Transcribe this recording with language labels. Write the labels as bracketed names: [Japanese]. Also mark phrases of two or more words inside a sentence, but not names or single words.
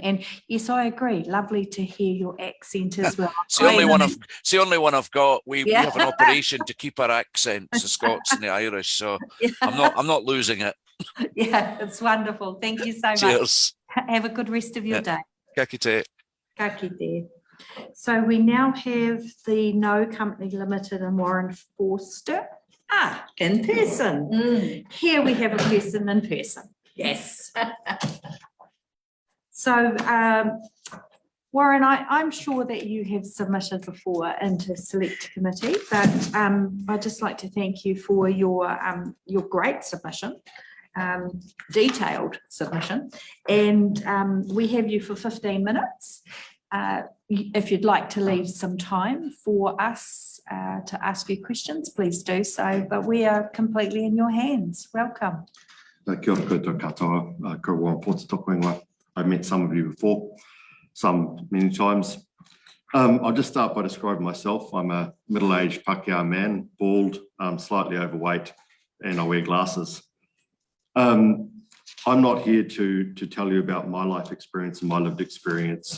[English] And yes, I agree. Lovely to hear your accent as well. It's the only one I've got. We have an operation to keep our accents, the Scots and the Irish. So I'm not losing it. Yeah, it's wonderful. Thank you so much. Cheers. Have a good rest of your day. [Māori] Ka kite. Ka kite. [English] So we now have the No Company Limited and Warren Forster. In person. Here we have a person in person. Yes. So Warren, I'm sure that you have submitted before into Select Committee, but I'd just like to thank you for your great submission, detailed submission, and we have you for 15 minutes. If you'd like to leave some time for us to ask you questions, please do so, but we are completely in your hands. Welcome. [Māori] Kia ora koutou katoa, ko Warren Porter tōku ingoa. [English] I've met some of you before, some many times. I'll just start by describing myself. I'm a middle-aged Pākehā man, bald, slightly overweight, and I wear glasses. I'm not here to tell you about my life experience and my lived experience.